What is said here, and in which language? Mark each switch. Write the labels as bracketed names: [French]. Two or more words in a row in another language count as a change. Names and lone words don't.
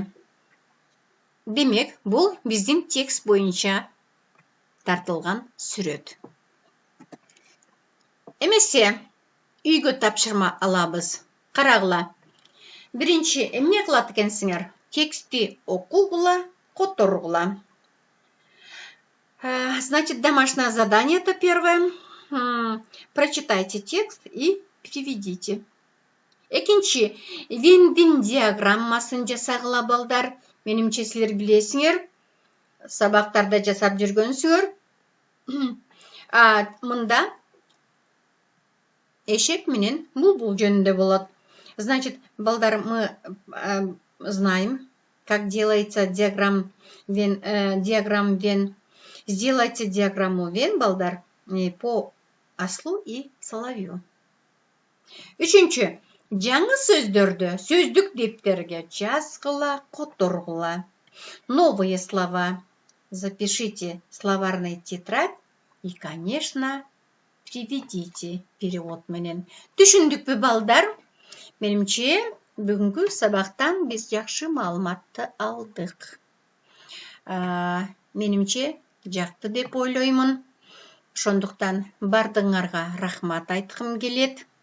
[Kyrgyz] Демек, бул биздин текст боюнча тартылган сүрөт. Эмесе, үйгө тапшырма алабыз. Карагыла. Биринчи эмне кылат экенсиңер? Текстти окугула, которгула. [Russian] Значит, домашнее задание-то первое. Прочитайте текст и переведите. [Kyrgyz] Экинчи, Вендин диаграммасын жасагыла балдар. Менимче силер билесиңер. Сабактарда жасап жүргөнсүңөр. Мында эшек менен булбул жөнүндө болот. [Russian] Значит, балдар, мы знаем, как делается диаграмм Вен. Сделайте диаграмму Вен, балдар, по ослу и соловью. [Kyrgyz] Үчүнчү, жаңы сөздөрдү сөздүк дептерге жазгыла, которгула. [Russian] Новые слова запишите в словарный тетрадь и, конечно, приведите перевод менен. [Kyrgyz] Түшүндүкпү балдар? Менимче, бүгүнкү сабактан биз жакшы маалыматты алдык. Менимче, жакты деп ойлоймун. Ошондуктан бардыңарга рахмат айткым келет.